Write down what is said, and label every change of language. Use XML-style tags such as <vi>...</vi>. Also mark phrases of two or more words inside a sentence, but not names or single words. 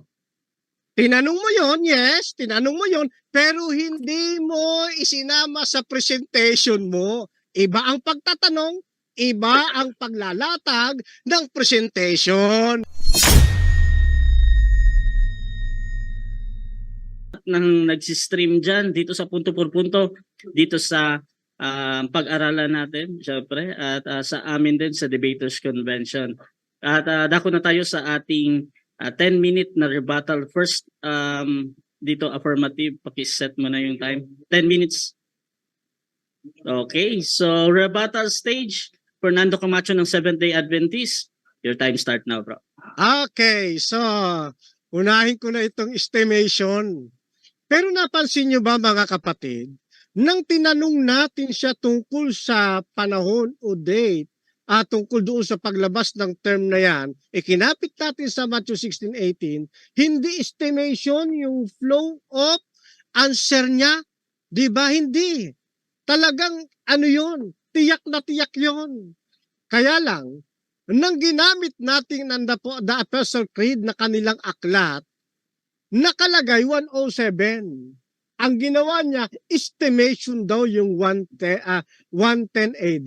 <tl>Tinanong mo yon, yes, tinanong mo yon, pero hindi mo isinama sa presentation mo. Iba ang pagtatanong, iba ang paglalatag ng presentation. Nang nagsistream dyan dito sa punto por punto, dito sa pag-aralan natin, syempre, at sa amin din sa Debaters Convention. At dako na tayo sa ating 10-minute na rebuttal. First, dito affirmative, pakiset mo na yung time. 10 minutes. Okay, so</tl> <en>rebuttal stage,</en> <tl>Fernando Camacho ng Seventh-day Adventist.</tl> <en>Your time start now, bro.</en> <tl>Okay, so unahin ko na itong estimation. Pero napansin nyo ba mga kapatid, nang tinanong natin siya tungkol sa panahon o date at tungkol doon sa paglabas ng term na yan, ikinapit natin sa Matthew 16:18, hindi estimation yung</tl> <en>flow of answer</en> <tl>niya. Di ba? Hindi. Talagang ano yon, tiyak na tiyak yon. Kaya lang, nang ginamit natin ng the Apostle Creed na kanilang aklat, nakalagay 107. Ang ginawa niya, estimation daw yung 110 AD.</tl>